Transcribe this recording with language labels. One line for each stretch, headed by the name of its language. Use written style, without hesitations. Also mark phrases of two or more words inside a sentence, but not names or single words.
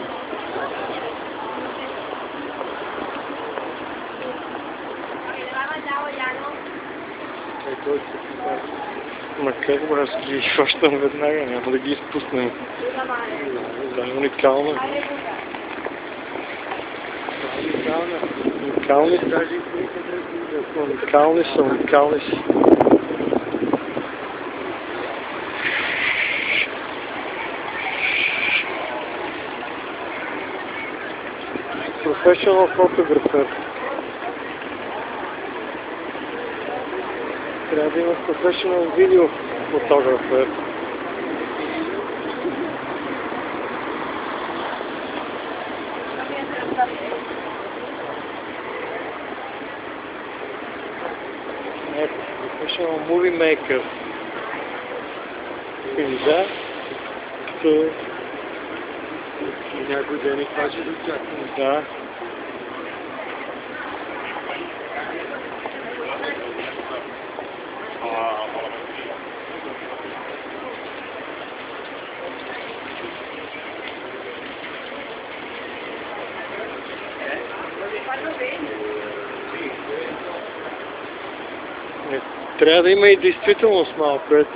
Bulgarian: Ма как бе, аз ги хващам веднага, няма да ги изпуснем. Да, уникално. Уникални са.
English: Professional photographer.
Bulgarian: Трябва да има
English: professional video photographer. Professional movie maker.
Bulgarian: Или да, като Някой ден и това ще дочакаме. да. Трябва да има и действителност малко, ето.